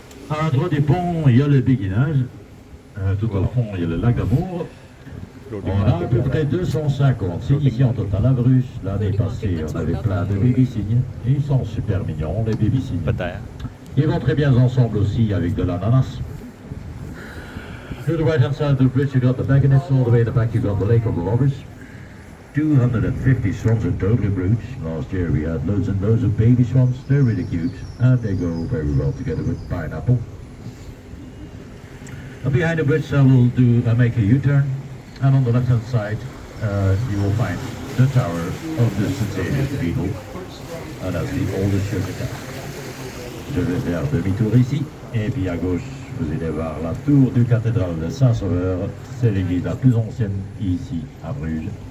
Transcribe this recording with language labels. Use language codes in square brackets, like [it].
[fr] À droite du pont, il y a le béguinage. Tout au fond, il y a le lac d'Amour. On a à peu près 250 cygnes ici en total à Bruges. L'année passée, on avait plein de baby-cygnes. Ils sont super mignons, les baby-cygnes. Ils vont très bien ensemble aussi avec de l'ananas. [en] To the right hand side of the bridge you got the Begonists, all the way in the back you got the Lake of the Lovers. 250 swans in total in Bruges. Last year we had loads and loads of baby swans. They're really cute and they go very well together with pineapple. And behind the bridge I will make a U-turn, and on the left hand side you will find the tower of the St. Cathedral, and that's the oldest church in town. [fr] Je vais faire demi-tour ici, et puis à gauche vous allez voir la tour du cathédrale de Saint-Sauveur. C'est l'église la plus ancienne ici à Bruges.